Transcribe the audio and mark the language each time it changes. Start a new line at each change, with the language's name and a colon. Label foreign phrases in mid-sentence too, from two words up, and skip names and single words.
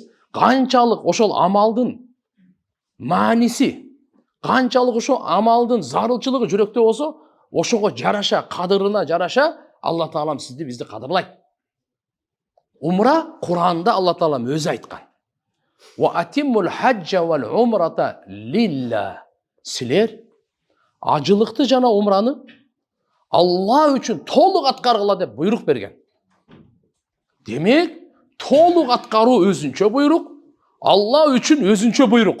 Kyrgyz: Канчалык ошол амалдын мааниси, канчалык ошо амалдын зарылчылыгы жүрөктө болсо, ошого жараша, кадырына жараша Алла таалам сизди, бизди кадырлайт. Умра Куранда Алла таалам өзү айткан.
Arabic: وأتموا الحج والعمرة لله.
Kyrgyz: Силер ажылыкты жана умраны Алла үчүн толук аткаргыла деп буйрук берген. Демек, толук аткаруу өзүнчө буйрук, Алла үчүн өзүнчө буйрук.